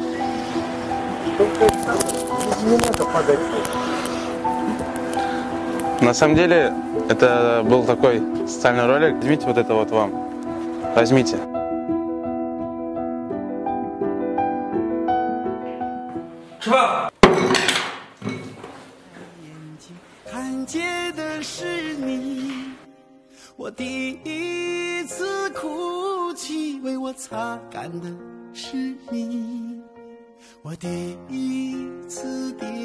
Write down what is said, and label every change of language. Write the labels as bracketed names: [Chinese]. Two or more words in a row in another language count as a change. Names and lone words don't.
[Russian] Только не надо подать. На самом деле, это был такой социальный ролик. Возьмите вот это вот вам. Возьмите. Шва! [Chinese] 看见的是你，我第一次哭泣，为我擦干的是你，我第一次跌